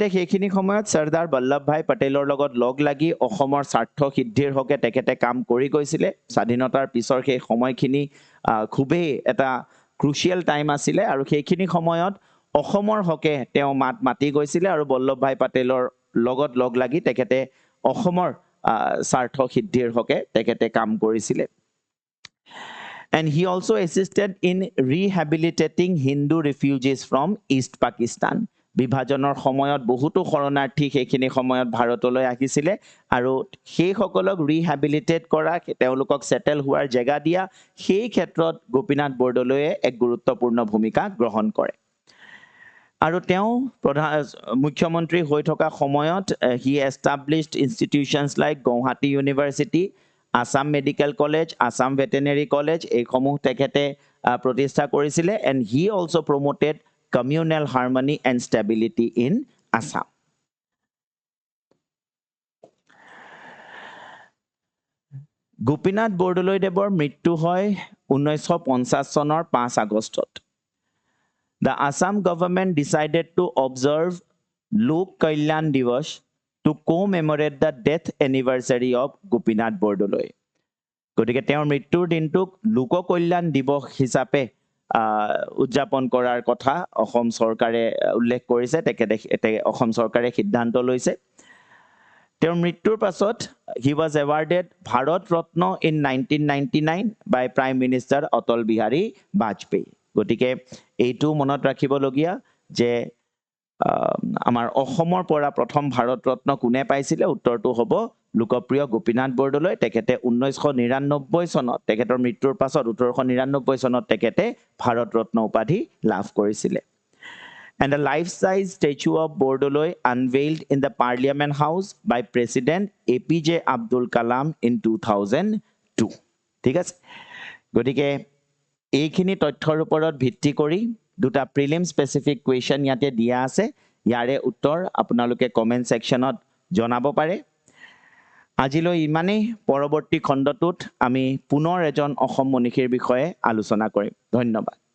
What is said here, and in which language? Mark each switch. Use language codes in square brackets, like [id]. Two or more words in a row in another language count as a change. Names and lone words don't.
[as] সেইখিনি সময়ত চৰ্দাৰ বল্লভভাই পটেলৰ লগত লগ লাগি অসমৰ স্বাৰ্থ সিদ্ধিৰ হকে তেখেতে কাম কৰি গৈছিলে স্বাধীনতাৰ পিছৰ সেই সময়খিনি খুবেই এটা [en] crucial time [as] আছিলে আৰু সেইখিনি সময়ত অসমৰ হকে তেওঁ মাতি গৈছিলে আৰু বল্লভভাই পটেলৰ লগত লগ লাগি তেখেতে অসমৰ স্বাৰ্থ সিদ্ধিৰ হকে তেখেতে কাম কৰিছিলে [en] and he also assisted in rehabilitating Hindu refugees from East Pakistan [as] বিভাজনৰ সময়ত বহুতো শৰণাৰ্থী সেইখিনি সময়ত ভাৰতলৈ আহিছিলে আৰু সেই সকলক ৰিহেবিলিটেট কৰা তেওঁলোকক সেটেল হোৱাৰ জায়গা দিয়া সেই ক্ষেত্ৰত গোপীনাথ বৰদলৈয়ে এক গুৰুত্বপূৰ্ণ ভূমিকা গ্ৰহণ কৰে আৰু তেওঁ প্ৰধান মুখ্যমন্ত্ৰী হৈ থকা সময়ত [en] he established institutions like Guwahati University Assam Medical College Assam Veterinary College [as] এইসমূহ তেখেতে প্ৰতিষ্ঠা কৰিছিলে [en] and he also promoted communal harmony and stability in Assam. [as] গোপীনাথ বৰদলৈদেৱৰ মৃত্যু হয় 1950 চনৰ 5 আগষ্টত The Assam government decided to observe Lok Kalyan Diwas to commemorate the death anniversary of Gopinath Bordoloi. গতিকে তেওঁৰ মৃত্যুৰ দিনটোক লোক কল্যাণ দিৱস হিচাপে উদযাপন কৰাৰ কথা অসম চৰকাৰে উল্লেখ কৰিছে তেখেতে অসম চৰকাৰে সিদ্ধান্ত লৈছে তেওঁৰ মৃত্যুৰ পাছত [en] he was awarded Bharat Ratna in 1999 by Prime Minister Atal Bihari Vajpayee [as] গতিকে এইটো মনত ৰাখিবলগীয়া যে আমাৰ অসমৰ পৰা প্ৰথম ভাৰত ৰত্ন কোনে পাইছিলে উত্তৰটো হ'ব লোকপ্ৰিয় গোপীনাথ বৰদলৈ তেখেতে 1999 চনত তেখেতৰ মৃত্যুৰ পাছত 1999 চনত তেখেতে ভাৰত ৰত্ন উপাধি লাভ কৰিছিলে and [en] a life-size statue of Bordoloi unveiled in the Parliament House by President APJ Abdul Kalam in 2002 [as] ঠিক আছে গতিকে এইখিনি তথ্যৰ ওপৰত ভিত্তি কৰি দুটা [en] prelim specific question [as] ইয়াতে দিয়া আছে ইয়াৰে উত্তৰ আপোনালোকে কমেন্ট সেকশনত জনাব পাৰে আজিলৈ ইমানেই পৰৱৰ্তী খণ্ডটোত আমি পুনৰ এজন অসম মনীষীৰ বিষয়ে আলোচনা কৰিম ধন্যবাদ